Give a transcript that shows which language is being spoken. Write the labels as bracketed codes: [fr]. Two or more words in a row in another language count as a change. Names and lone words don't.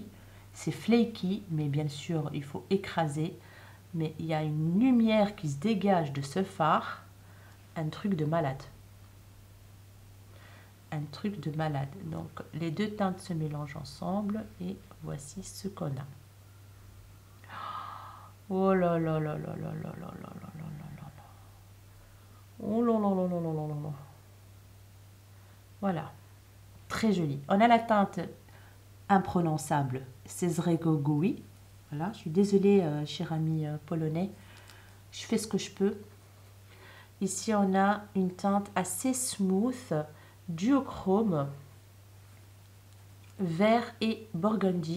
[fr] C'est flaky, mais bien sûr, il faut écraser. Mais il y a une lumière qui se dégage de ce fard. Un truc de malade. Un truc de malade. Donc, les deux teintes se mélangent ensemble. Et voici ce qu'on a. Oh là là là là là là là là là là là là. Oh là là là là là là là. Voilà. Très joli. On a la teinte imprononçable Cezrego Gui. Voilà, je suis désolée, cher ami polonais. Je fais ce que je peux. Ici, on a une teinte assez smooth, duochrome, vert et burgundy.